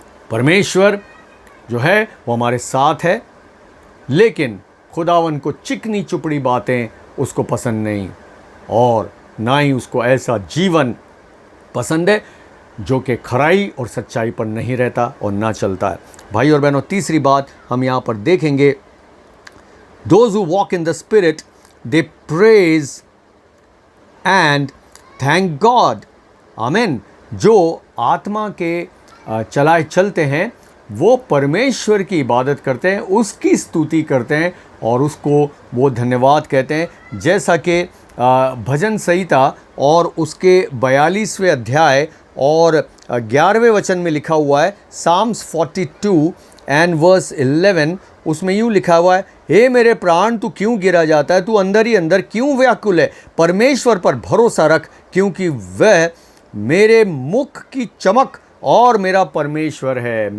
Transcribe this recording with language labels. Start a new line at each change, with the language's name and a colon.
Hindi: परमेश्वर जो है वो हमारे साथ है, लेकिन खुदावन को चिकनी चुपड़ी बातें उसको पसंद नहीं, और ना ही उसको ऐसा जीवन पसंद है जो कि खराई और सच्चाई पर नहीं रहता और ना चलता है। भाई और बहनों, तीसरी बात हम यहाँ पर देखेंगे,
English: Those who walk in the Spirit, they praise and thank God. Amen.
Hindi: जो आत्मा के चलाए चलते हैं वो परमेश्वर की इबादत करते हैं, उसकी स्तुति करते हैं और उसको वो धन्यवाद कहते हैं। जैसा कि भजन संहिता और उसके 42वें अध्याय और 11वें वचन में लिखा हुआ है,
English: Psalms 42 and verse 11,
Hindi: उसमें यूँ लिखा हुआ है, हे मेरे प्राण तू क्यों गिरा जाता है, तू अंदर ही अंदर क्यों व्याकुल है, परमेश्वर पर भरोसा रख क्योंकि वह मेरे मुख की चमक और मेरा परमेश्वर है।